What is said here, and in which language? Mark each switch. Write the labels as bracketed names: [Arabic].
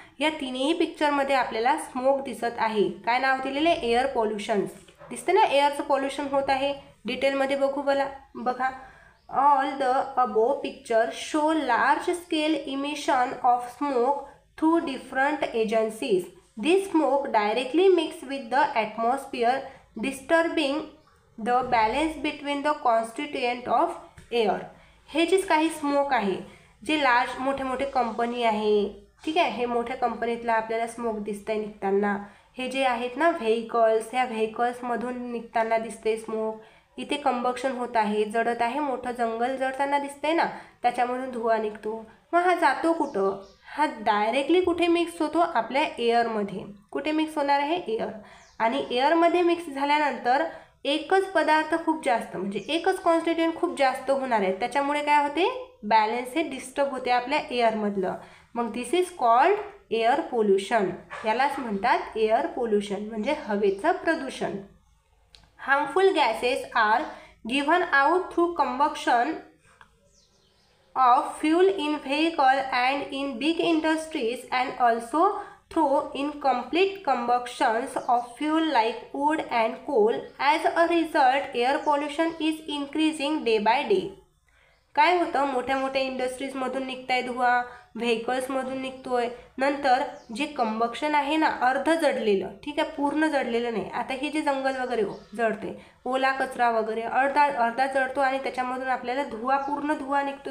[Marathi] या तिन्ही पिक्चरमध्ये आपल्याला स्मोक दिसत आहे. काय नाव दिलेले, एअर पोल्युशन. दिसते ना एअरचं पोल्युशन होत आहे. डिटेलमध्ये बघा. [English] All the above picture show large scale emission of smoke through different agencies. This smoke directly mixes with the atmosphere, disturbing the balance between the constituent of air. [Marathi] हे जे काही smoke आहे, जे लार्ज मोठे कंपनी आहे, ठीक आहे, हे मोठ्या कंपनीतला आपल्याला स्मोक दिसतंय निघताना. हे जे आहेत ना व्हेकल्स, ह्या व्हेकल्समधून निघताना दिसते स्मोक. इथे कंबक्शन होत आहे, जळत आहे, मोठं जंगल जळताना दिसतंय ना, त्याच्यामधून धुवा निघतो. मग हा जातो कुठं, हा डायरेक्टली कुठे मिक्स होतो, आपल्या एअरमध्ये. कुठे मिक्स होणार आहे, एअर. आणि एअरमध्ये मिक्स झाल्यानंतर एकच पदार्थ खूप जास्त, म्हणजे एकच कॉन्स्टिट्युएंट खूप जास्त होणार आहे, त्याच्यामुळे काय होते, बॅलन्स हे डिस्टर्ब होते आपल्या एअरमधलं. मग [English] This is called air pollution. [Marathi] यालाच म्हणतात एअर पोल्युशन, म्हणजे हवेचं प्रदूषण. [English] Harmful gases are given out through combustion of fuel in vehicle and in big industries, and also through incomplete combustions of fuel like wood and coal. As a result, air pollution is increasing day by day. [Marathi] काय होतं, मोठ्या इंडस्ट्रीजमधून निघताय धुवा, व्हेकल्समधून निघतोय. नंतर जे combustion आहे ना, अर्ध जडलेलं, ठीक आहे, पूर्ण जडलेलं नाही. आता हे जे जंगल वगैरे जळते, ओला कचरा वगैरे अर्धा जळतो आणि त्याच्यामधून आपल्याला पूर्ण धुवा निघतो.